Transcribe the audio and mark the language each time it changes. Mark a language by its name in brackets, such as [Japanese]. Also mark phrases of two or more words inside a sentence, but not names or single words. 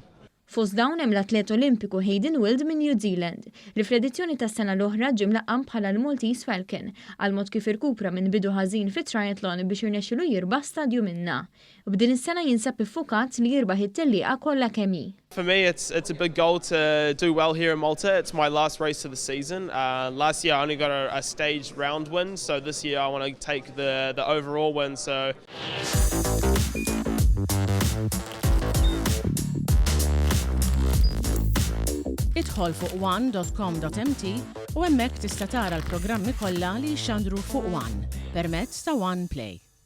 [Maltese] Fost dawn hemm l-atlet Olimpiku Hayden Wild minn New Zealand li fl-edizzjoni tas-sena l-oħra ġie mlaqqam bħala l-Maltese Falcon għal mod kif irkupra minn bidu ħażin fit-triathlon biex irnexxielu jirbaħ stadju minnha. B'din is-sena jinsab iffukat li jirbaħ it-tellieqa kollha kemm hi. [English] For me, it's a big goal to do well here in Malta. It's my last race of the season. Last year I only got a stage round win, so this year I want to take the overall win. So. [Maltese] Idħol fuq one.com.mt u hemmhekk tista' tara l-programmi kollha li jxandru fuq One permezz ta' One Play.